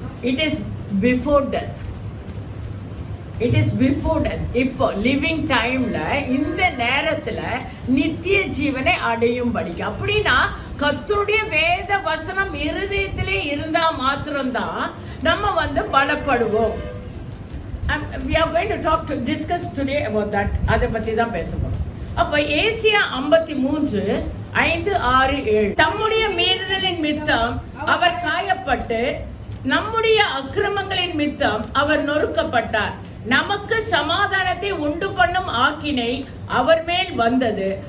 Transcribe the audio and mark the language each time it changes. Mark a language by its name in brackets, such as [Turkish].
[English] It is before death. It is before death. [Tamil] இப்போ living டைம்ல இந்த நேரத்துல நித்திய ஜீவனை அடையும்படிக்கு. அப்படின்னா கர்த்தருடைய வேத வசனம் இருதயத்திலே இருந்தா மாத்திரம்தான் நம்ம பலப்படுவோம். [English] We are going to discuss today about that. [Tamil] அதை பத்தி தான் பேசணும். அப்ப ஏசியா 53, 5, 6, 7 தம்முடைய மீறுதலின் மித்தம் அவர் காயப்பட்டு நம்முடைய அக்கிரமங்களின் மித்தம் அவர் நொறுக்கப்பட்டார். நமக்கு சமாதானத்தை உண்டு பண்ணும் ஆக்கினை அவர் மேல் வந்தது.